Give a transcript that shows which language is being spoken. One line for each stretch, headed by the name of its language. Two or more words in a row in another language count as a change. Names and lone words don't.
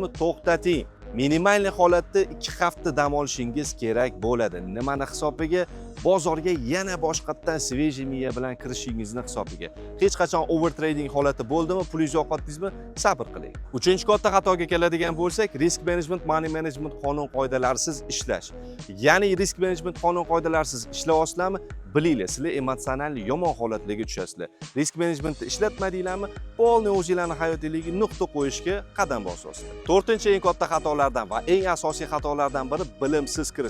Uzbek: To'xtating. Minimal holatda 2 hafta dam olishingiz kerak bo'ladi. Nimani hisobiga? Bozorga yana boshqatdan sveji miya bilan kirishingizni hisobiga. Hech qachon
English: over trading
Uzbek: holati bo'ldimi, pulingizni yo'qotdingizmi? Sabr qiling. Uchinchi katta xatoga keladigan bo'lsak,
English: risk management, money management
Uzbek: qonun-qoidalarsiz ishlash. Ya'ni
English: risk management
Uzbek: qonun-qoidalarsiz ishlayapsizlarmi? Bilinglar, sizlar emotsional yomon holatlarga tushasizlar.
English: Risk managementni
Uzbek: ishlatmadinglarmi? Polni o'zingizlarning hayotingizga nuqta qo'yishga qadam bosasizlar. To'rtinchi eng katta xatolardan va eng asosiy xatolardan biri bilimsiz kirish.